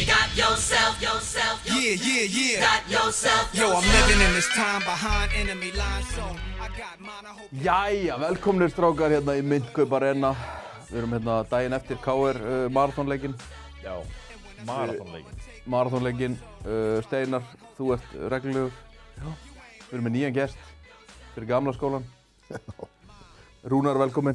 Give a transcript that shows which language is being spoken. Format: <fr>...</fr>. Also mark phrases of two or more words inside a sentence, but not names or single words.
<en>Yo, I'm living in this time behind enemy lines, so I got mine, I hope.</en> <is>Jæja, velkomnir strákar hérna í Myndkaup Arena. Við erum hérna daginn eftir KR maraþonleikinn. Já, maraþonleikinn. Maraþonleikinn, Steinar, þú ert reglulegur. Já. Við erum með nýjan gest fyrir gamla skólan. Rúnar, velkominn.</is>